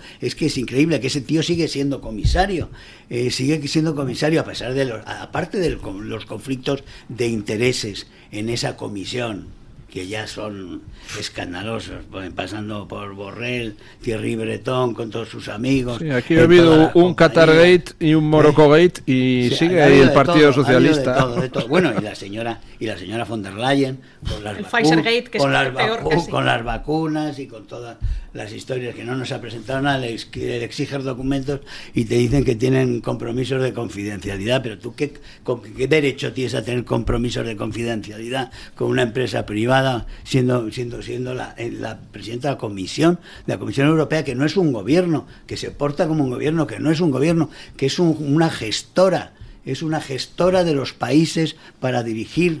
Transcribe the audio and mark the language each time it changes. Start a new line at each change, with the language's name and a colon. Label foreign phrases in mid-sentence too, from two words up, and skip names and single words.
Spanish: Es que es increíble que ese tío sigue siendo comisario, a pesar de aparte de los conflictos de intereses en esa comisión, que ya son escandalosos, pasando por Borrell, Thierry Breton con todos sus amigos. Sí, aquí ha habido un Qatargate y un Morocco-gate y Sí, sigue ha ahí habido el Partido de todo, Socialista. ha habido de todo. Bueno, y la señora von der Leyen con las El Pfizergate, que es peor casi. con las vacunas y con todas las historias que no nos ha presentado nada, le exiges documentos y te dicen que tienen compromisos de confidencialidad, pero tú ¿con qué derecho tienes a tener compromisos de confidencialidad con una empresa privada siendo la presidenta de la Comisión Europea, que no es un gobierno, que se porta como un gobierno, que no es un gobierno, que es una gestora, de los países para dirigir